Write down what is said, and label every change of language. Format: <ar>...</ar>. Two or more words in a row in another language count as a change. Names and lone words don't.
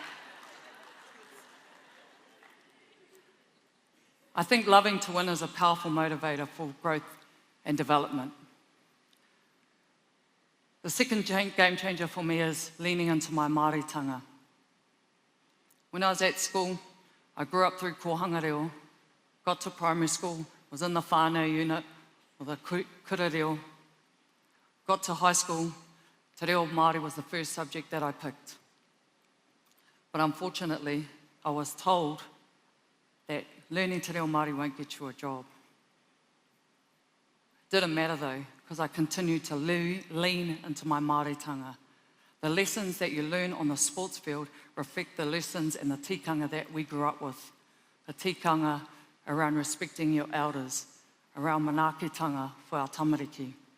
<en>I think loving to win is a powerful motivator for growth and development. The second game changer for me is leaning into my Māoritanga. When I was at school, I grew up through Kohanga Reo, got to primary school, was in the whānau unit, or the</en> <mi>kura reo.</mi> <en>Got to high school,</en> <mi>te reo Māori</mi> <en>was the first subject that I picked. But unfortunately, I was told that learning</en> <mi>te reo Māori</mi> <en>won't get you a job. It didn't matter though, because I continued to lean into my Māoritanga. The lessons that you learn on the sports field reflect the lessons and the tikanga that we grew up with. The tikanga around respecting your elders, around manaakitanga for our tamariki.</en>